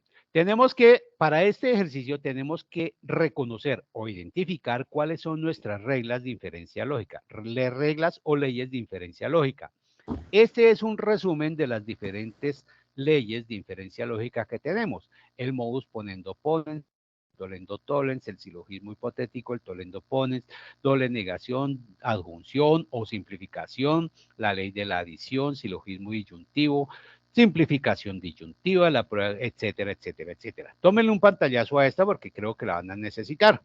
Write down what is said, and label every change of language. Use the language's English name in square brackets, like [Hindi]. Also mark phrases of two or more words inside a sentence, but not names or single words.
[Spanish] Tenemos que, para este ejercicio, tenemos que reconocer o identificar cuáles son nuestras reglas de inferencia lógica, reglas o leyes de inferencia lógica. Este es un resumen de las diferentes leyes de inferencia lógica que tenemos. [Latin] El modus ponendo ponens, dolendo tollens, [Spanish] el silogismo hipotético, el [Latin] tollendo ponens, [Spanish] doble negación, adjunción o simplificación, la ley de la adición, silogismo disyuntivo, simplificación disyuntiva, la prueba, etcétera, etcétera, etcétera. Tómenle un pantallazo a esta porque creo que la van a necesitar.